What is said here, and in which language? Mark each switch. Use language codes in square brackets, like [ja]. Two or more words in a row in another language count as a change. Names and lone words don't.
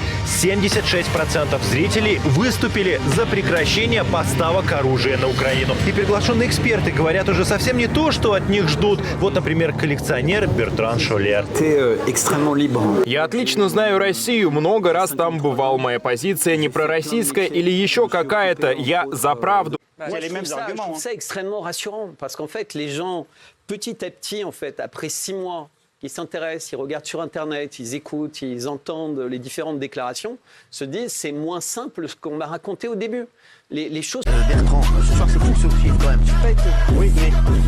[ru] 76% зрителей выступили за прекращение поставок оружия на Украину. И приглашенные эксперты говорят уже совсем не то, что от них ждут. Вот, например, коллекционер Бертран SCHOLLER. Я отлично знаю Россию, много раз там бывал. Моя позиция не пророссийская или еще какая-то. Я за правду. [fr] Je trouve ça extrêmement rassurant parce qu'en fait, les gens, petit à petit, en fait, après 6 mois, ils s'intéressent, ils regardent sur Internet, ils écoutent, ils entendent les différentes déclarations, se disent c'est moins simple ce qu'on m'a raconté au début. Les choses... Bertrand, ce soir c'est fou ce film quand même.